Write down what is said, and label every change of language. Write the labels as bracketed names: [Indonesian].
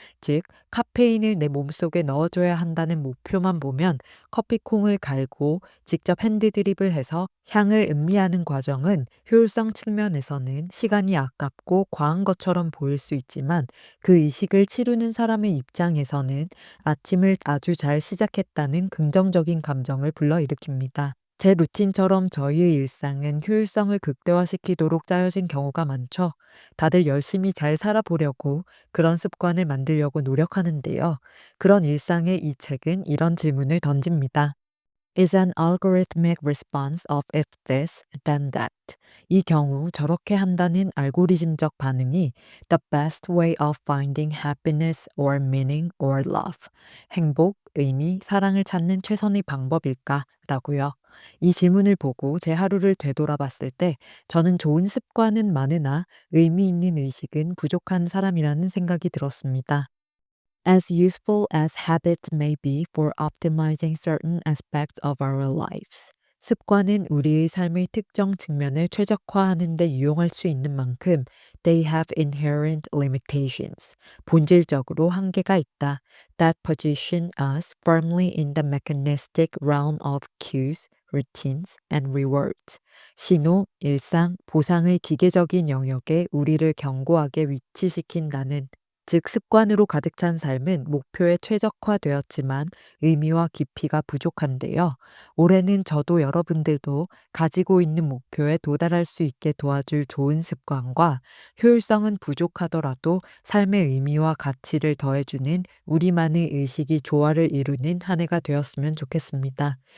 [Korean] 즉, 카페인을 내 몸속에 넣어줘야 한다는 목표만 보면 커피콩을 갈고 직접 핸드드립을 해서 향을 음미하는 과정은 효율성 측면에서는 시간이 아깝고 과한 것처럼 보일 수 있지만 그 의식을 치르는 사람의 입장에서는 아침을 아주 잘 시작했다는 긍정적인 감정을 불러일으킵니다. 제 루틴처럼 저희의 일상은 효율성을 극대화시키도록 짜여진 경우가 많죠. 다들 열심히 잘 살아보려고 그런 습관을 만들려고 노력하는데요. 그런 일상에 이 책은 이런 질문을 던집니다. [English] Is an algorithmic response of if this, then that. [Korean] 이 경우 저렇게 한다는 알고리즘적 반응이 [English] the best way of finding happiness or meaning or love. [Korean] 행복, 의미, 사랑을 찾는 최선의 방법일까? 라고요. 이 질문을 보고 제 하루를 되돌아봤을 때 저는 좋은 습관은 많으나 의미 있는 의식은 부족한 사람이라는 생각이 들었습니다. [English] As useful as habits may be for optimizing certain aspects of our lives. [Korean] 습관은 우리의 삶의 특정 측면을 최적화하는 데 유용할 수 있는 만큼 [English] they have inherent limitations. [Korean] 본질적으로 한계가 있다. [English] That position us firmly in the mechanistic realm of cues, routines, and rewards. [Korean] 신호, 일상, 보상의 기계적인 영역에 우리를 견고하게 위치시킨다는 즉 습관으로 가득 찬 삶은 목표에 최적화되었지만 의미와 깊이가 부족한데요. 올해는 저도 여러분들도 가지고 있는 목표에 도달할 수 있게 도와줄 좋은 습관과 효율성은 부족하더라도 삶의 의미와 가치를 더해주는 우리만의 의식이 조화를 이루는 한 해가 되었으면 좋겠습니다.